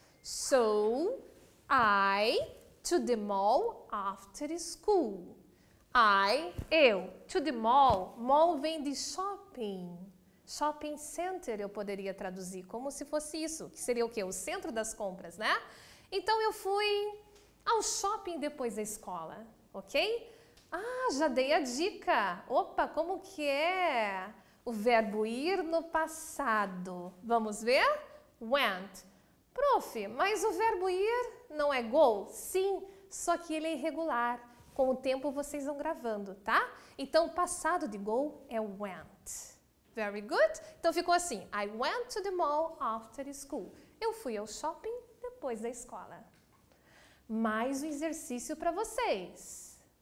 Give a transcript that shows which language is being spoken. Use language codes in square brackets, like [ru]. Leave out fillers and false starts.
[en] So, I to the mall after school. [pt] Eu, [en] to the mall. [pt] Mall vem de shopping. Shopping center eu poderia traduzir como se fosse isso, que seria o quê? O centro das compras, né? Então eu fui ao shopping depois da escola, ok? Já dei a dica. Opa, como que é o verbo ir no passado? Vamos ver? Went. Prof, mas o verbo ir não é go? Sim, só que ele é irregular. Com o tempo vocês vão gravando, tá? Então, o passado de go é went. [en] Very good. [pt] Então, ficou assim. [en] I went to the mall after school. [pt] Eu fui ao shopping depois da escola. Mais um exercício para vocês.